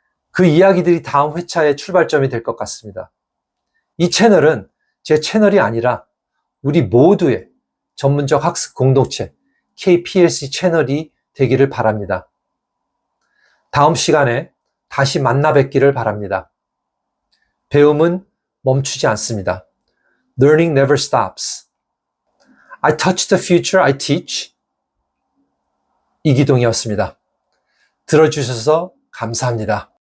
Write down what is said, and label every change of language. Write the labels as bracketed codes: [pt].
[ko] 그 이야기들이 다음 회차의 출발점이 될 것 같습니다. 이 채널은 제 채널이 아니라 우리 모두의 전문적 학습 공동체 KPLC 채널이 되기를 바랍니다. 다음 시간에 다시 만나 뵙기를 바랍니다. 배움은 멈추지 않습니다. [en] Learning never stops. I touch the future, I teach. [ko] 이기동이었습니다. 들어주셔서 감사합니다.